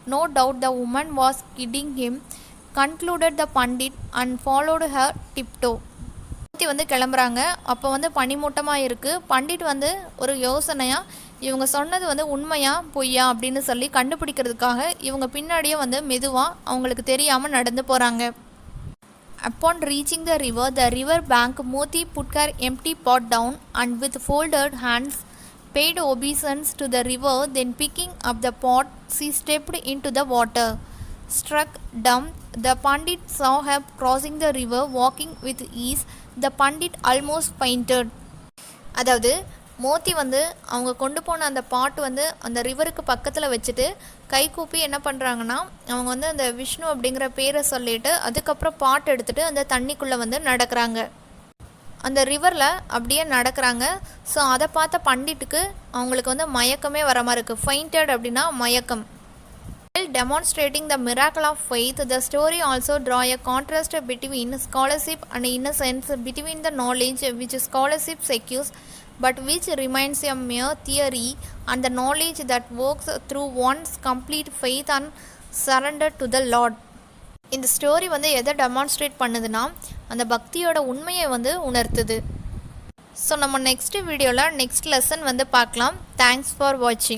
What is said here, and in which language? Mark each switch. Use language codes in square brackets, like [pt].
[en] No doubt the woman was kidding him, concluded the pundit and followed her tiptoe. [ta] மோத்தி வந்து கிளம்புறாங்க. அப்போ வந்து பனிமூட்டமாக இருக்குது. பண்டிட் வந்து ஒரு யோசனையாக இவங்க சொன்னது வந்து உண்மையா பொய்யா அப்படின்னு சொல்லி கண்டுபிடிக்கிறதுக்காக இவங்க பின்னாடியே வந்து மெதுவாக அவங்களுக்கு தெரியாமல் நடந்து போகிறாங்க. [en] Upon reaching the river bank, Moti put her empty pot down and with folded hands paid obeisance to the river. Then picking up the pot, she stepped into the water. Struck dumb, the Pandit saw her crossing the river, walking with ease. The Pandit almost fainted. [ta] அதாவது மோத்தி வந்து அவங்க கொண்டு போன அந்த பாட்டு வந்து அந்த ரிவருக்கு பக்கத்தில் வச்சுட்டு கை கூப்பி என்ன பண்ணுறாங்கன்னா, அவங்க வந்து அந்த விஷ்ணு அப்படிங்கிற பேரை சொல்லிட்டு அதுக்கப்புறம் பாட்டு எடுத்துகிட்டு அந்த தண்ணிக்குள்ளே வந்து நடக்கிறாங்க. அந்த ரிவரில் அப்படியே நடக்கிறாங்க. ஸோ அதை பார்த்த பண்டிட்டுக்கு அவங்களுக்கு வந்து மயக்கமே வர மாதிரி இருக்குது. ஃபெயிண்டட் அப்படின்னா மயக்கம். [en] Demonstrating the miracle of faith, the story also draw a contrast between scholarship and innocence, between the knowledge which scholarship secures but which remains a mere theory and the knowledge that works through one's complete faith and surrender to the Lord. [ta] இந்த story வந்து எதை demonstrate பண்ணுதுன்னா, அந்த பக்தியோட உண்மையை வந்து உணர்த்துது. So நம்ம next வீடியோவில் நெக்ஸ்ட் லெசன் வந்து பார்க்கலாம். [en] Thanks for வாட்சிங்.